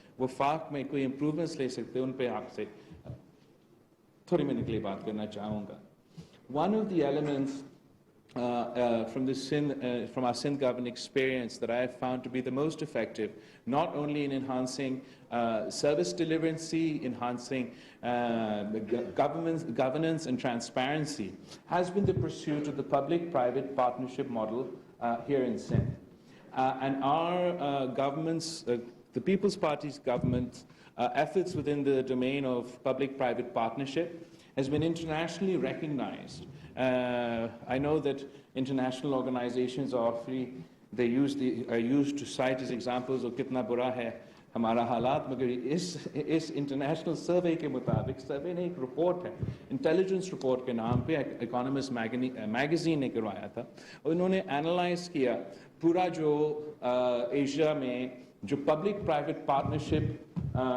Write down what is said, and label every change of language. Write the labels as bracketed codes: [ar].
[ur] وفاق میں کوئی امپروومنٹس لے سکتے ہیں، ان پہ آپ سے تھوڑی منٹ کے لیے بات کرنا چاہوں گا. [en] One of the elements from our Sindh government experience that I have found to be the most effective, not only in enhancing service delivery, enhancing governance and transparency, has been the pursuit of the public-private partnership model here in Sindh. And our government's, the People's Party's government's efforts within the domain of public-private partnership has been internationally recognized. I know that international organizations are used to cite as examples of [ur] kitna bura hai ہمارا حالات, مگر اس international survey کے مطابق, survey نے ایک report ہے, intelligence report کے نام پہ اکانومسٹ میگزین نے کروایا تھا, اور انہوں نے اینالائز کیا پورا جو ایشیا میں جو پبلک پرائیویٹ پارٹنرشپ